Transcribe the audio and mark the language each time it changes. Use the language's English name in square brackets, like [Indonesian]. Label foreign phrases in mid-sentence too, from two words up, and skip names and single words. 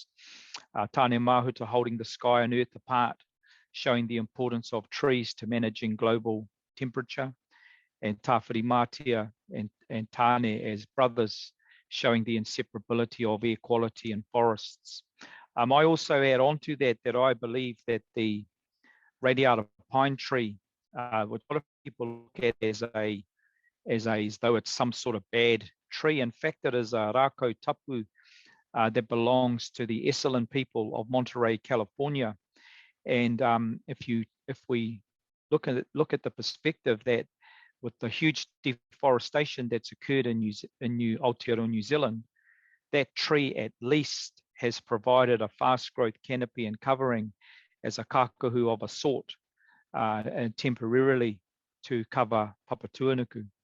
[English] Tāne Mahuta holding the sky and earth apart, showing the importance of trees to managing global temperature, and Tāwhiri Mātia and Tāne as brothers, showing the inseparability of air quality in forests. I also add on to that I believe that the radiata pine tree, which a lot of people look at as though it's some sort of bad tree. In fact, it is a [Māori] rākau tapu [English] that belongs to the Esselen people of Monterey, California. And if we look at the perspective that with the huge deforestation that's occurred in Aotearoa, New Zealand, that tree at least has provided a fast growth canopy and covering as a kākahu of a sort, and temporarily to cover Papatūānuku.